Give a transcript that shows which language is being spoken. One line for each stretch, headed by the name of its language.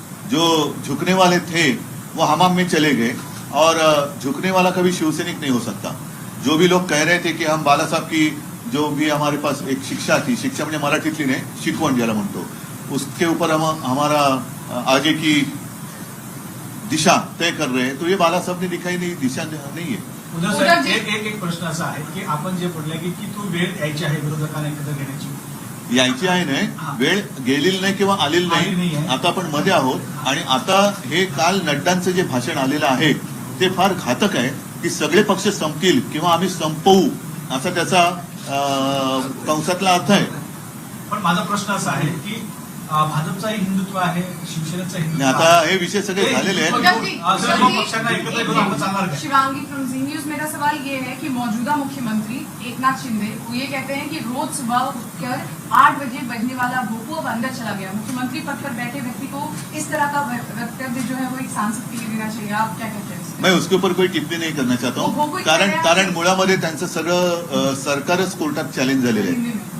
Hindi: जो झुकने वाले थे वो हमाम में चले गए और झुकने वाला कभी शिवसैनिक नहीं हो सकता। जो भी लोग कह रहे थे कि हम बाला साहब की जो भी हमारे पास एक शिक्षा थी,
Marathi: शिक्षा म्हणजे मराठीतली नाही, शिकवण ज्याला म्हणतो,
Hindi: उसके ऊपर हम हमारा आगे की दिशा तय कर रहे हैं, तो ये बाला साहब ने दिखाई नहीं, दिशा नहीं है।
Marathi: उद्धव साहेब, एक प्रश्न असा आहे की आपण जे बोलले की तू वेळ यायची आहे विरोधकांना एकत्र घेण्याची, यायची आहे नाही, वेळ गेलेली नाही किंवा आलेली नाही, आता आपण मध्ये आहोत। आणि आता हे काल नड्डांचं जे भाषण आलेलं आहे ते फार घातक आहे की सगळे पक्ष संपतील किंवा आम्ही संपवू असा त्याचा कंसातला अर्थ आहे। पण माझा प्रश्न असा आहे की भाजपचाही हिंदुत्व आहे, शिवसेनेचं आणि हिंदुत्व आता आहे, हे विषय सगळे झालेले आहेत। सर्व पक्षांना एकत्र घेऊन आपण चालणार काय?
Hindi: शिवांगी फ्रॉम जी न्यूज, मेरा सवाल ये है कि मौजूदा मुख्यमंत्री एकनाथ शिंदे वो ये कहते हैं कि रोज सुबह उठकर 8 बजे बजने वाला भोपू अब अंदर चला गया। मुख्यमंत्री पद पर बैठे व्यक्ति को इस तरह का वक्तव्य जो है वो एक सांसद के लिए देना चाहिए, आप क्या कहते हैं? मैं उसके ऊपर कोई टिप्पणी नहीं करना चाहता हूँ,
Marathi: कारण मुळामध्ये त्यांचं सगळं सरकारच कोर्टात चॅलेंज झालेलं आहे।